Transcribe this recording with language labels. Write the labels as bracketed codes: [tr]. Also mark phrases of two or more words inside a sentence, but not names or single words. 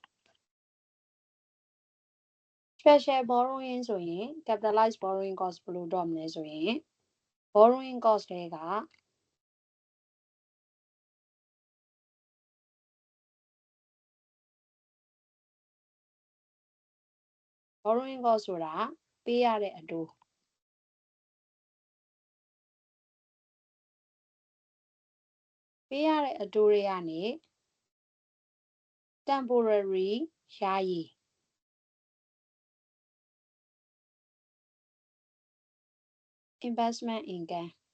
[en] special borrowing [my] ဆိုရင် [en] capitalized borrowing cost [my] ဘယ်လိုတော့မလဲဆိုရင် [en] borrowing cost [my] တွေက [en] borrowing cost [my] ဆိုတာပေးရတဲ့အတိုးပေးရတဲ့အတိုးတွေကနေ [en] temporary ယာယီ investment income